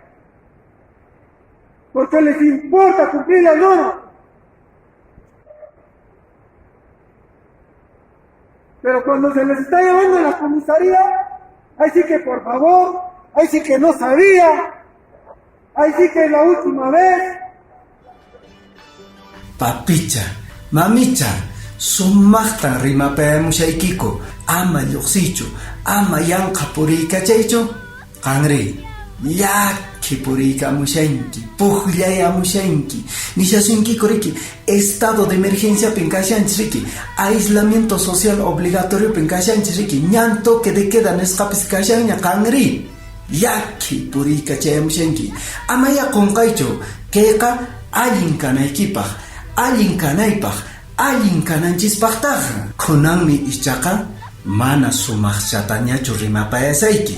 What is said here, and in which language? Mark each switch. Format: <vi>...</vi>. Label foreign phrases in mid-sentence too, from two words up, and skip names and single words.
<es>Porque les importa cumplir la norma. Pero cuando se les está llevando a la comisaría, ahí sí que por favor, ahí sí que no sabía, ahí sí que es la última vez.</es> <qu>Papicha, mamicha, sumaqtan rimapayamushaykiko, ama lluqsichu, ama yanqa puriykachaychu, qanri, llaki puriykamushanki, puqllayamushanki, nishasunkiku riki,</qu> <es>estado de emergencia</es> <qu>pinkashanchis riki,</qu> <es>aislamiento social obligatorio</es> <qu>pinkashanchis riki, ñan</qu> <es>toque de queda</es> <qu>nisqapis kashanña qanri, llaki puriykachayamushanki, ama yaqunqaychu, kayqa allin kanaykipaq, allin kanaypaq, allin kananchispaqtaqa. Kunanmi ichaqa mana sumaqchatañachu rimapayasayki.</qu>